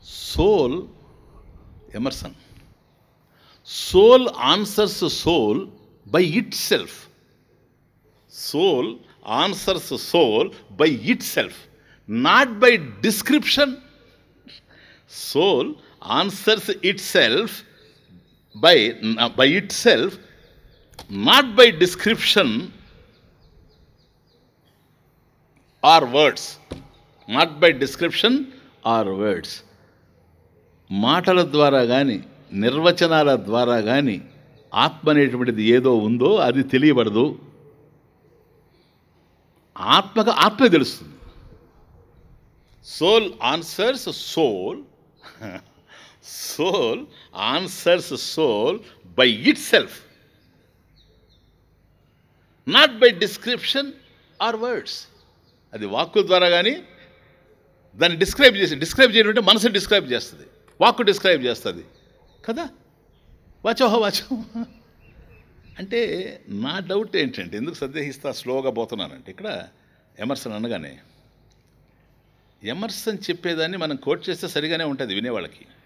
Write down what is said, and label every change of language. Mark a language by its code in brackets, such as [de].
[en] Soul, Emerson, soul answers soul by itself. Soul answers soul by itself, not by description. Soul answers itself by itself, not by description or words. Not by description or words. [te] మాటల ద్వారా కానీ నిర్వచనాల ద్వారా కానీ ఆత్మ అనేటువంటిది ఏదో ఉందో అది తెలియబడదు. ఆత్మగా ఆత్మే తెలుస్తుంది. [en] Soul answers soul. Soul answers soul by itself, not by description or words. [te] అది వాక్కు ద్వారా కానీ దాన్ని డిస్క్రైబ్ చేయడం అంటే మనసు డిస్క్రైబ్ చేస్తుంది, వాక్కు డిస్క్రైబ్ చేస్తుంది కదా. వాచోహ వాచో అంటే నా డౌట్ ఏంటంటే, ఎందుకు సందేహిస్తా స్లోగా పోతున్నానంటే, ఇక్కడ ఎమర్సన్ అనగానే ఎమర్సన్ చెప్పేదాన్ని మనం కోట్ చేస్తే సరిగానే ఉంటుంది వినేవాళ్ళకి.